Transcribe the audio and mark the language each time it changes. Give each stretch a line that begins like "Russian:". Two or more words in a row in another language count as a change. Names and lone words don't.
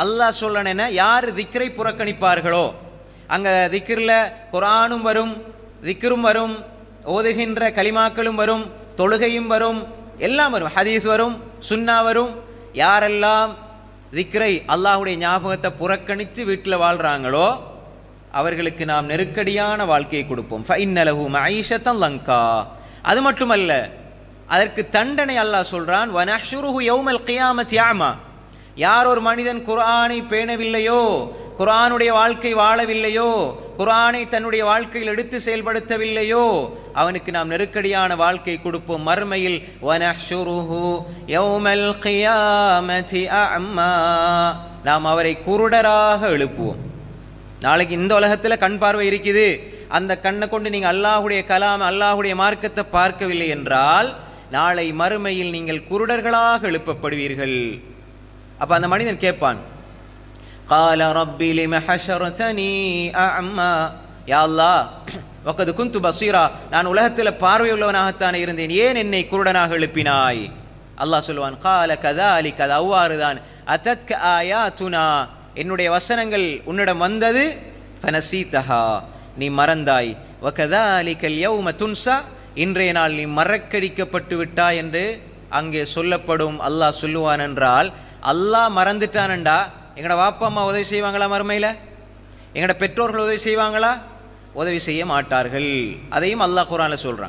Tamil: அல்லாஹ் சொல்லணுன்னா, யார் திக்ரை புறக்கணிப்பார்களோ, அங்கே திக்ரில் குர்ஆனும் வரும், திக்ரும் வரும், ஓதுகின்ற கலிமாக்களும் வரும், தொழுகையும் வரும், எல்லாம் வரும், ஹதீஸ் வரும், சுன்னா வரும். யாரெல்லாம் திக்ரை அல்லாஹுடைய ஞாபகத்தை புறக்கணித்து வீட்டில் வாழ்கிறாங்களோ அவர்களுக்கு நாம் நெருக்கடியான வாழ்க்கையை கொடுப்போம்.
Arabic: فَإِنَّ لَهُ مَعِيشَةً ضَنْكًا
Tamil: அது மட்டுமல்ல, அதற்கு தண்டனை அல்லாஹ் சொல்றான்.
Arabic: وَنَحْشُرُهُ يَوْمَ الْقِيَامَةِ أَعْمَى
Tamil: யார் ஒரு மனிதன் குர்ஆனை பேணவில்லையோ, குர்ஆனுடைய வாழ்க்கை வாழவில்லையோ, குர்ஆனை தன்னுடைய வாழ்க்கையில் எடுத்து செயல்படுத்தவில்லையோ, அவனுக்கு நாம் நெருக்கடியான வாழ்க்கை கொடுப்போம் மறுமையில்.
Arabic: وَنَحْشُرُهُ يَوْمَ الْقِيَامَةِ أَعْمَى
Tamil: நாம் அவரை குருடராக எழுப்புவோம். நாளைக்கு இந்த உலகத்தில் கண் பார்வை இருக்குது, அந்த கண்ணை கொண்டு நீங்கள் அல்லாஹுடைய கலாம், அல்லாஹுடைய மார்க்கத்தை பார்க்கவில்லை என்றால் நாளை மறுமையில் நீங்கள் குருடர்களாக எழுப்பப்படுவீர்கள். அப்போ அந்த மனிதன் கேட்பான்,
Arabic: قال ربي لم حشرتني أعمى يا الله وقد كنت بصيرا
Tamil: நான் உலகத்தில் பார்வையுள்ளவனாகத்தானே இருந்தேன், ஏன் என்னை குருடனாக எழுப்பினாய்? அல்லாஹ் சொல்லுவான்,
Arabic: قال كذلك
Tamil: அது அவ்வாறுதான்,
Arabic: أتتك آياتنا
Tamil: என்னுடைய வசனங்கள் உன்னிடம் வந்தது, فنسيتها நீ மறந்தாய்,
Arabic: وكذلك اليوم تنسى
Tamil: இன்றைய நாள் நீ மறக்கடிக்கப்பட்டு விட்டாய் என்று அங்கே சொல்லப்படும். அல்லாஹ் சொல்லுவான் என்றால், அல்லாஹ் மறந்துட்டானண்டா எங்களோட வாப்பா அம்மா உதவி செய்வாங்களா? மறுமையில் எங்களோட பெற்றோர்கள் உதவி செய்வாங்களா? உதவி செய்ய மாட்டார்கள். அதையும் அல்லாஹ் குர்ஆனில் சொல்கிறான்.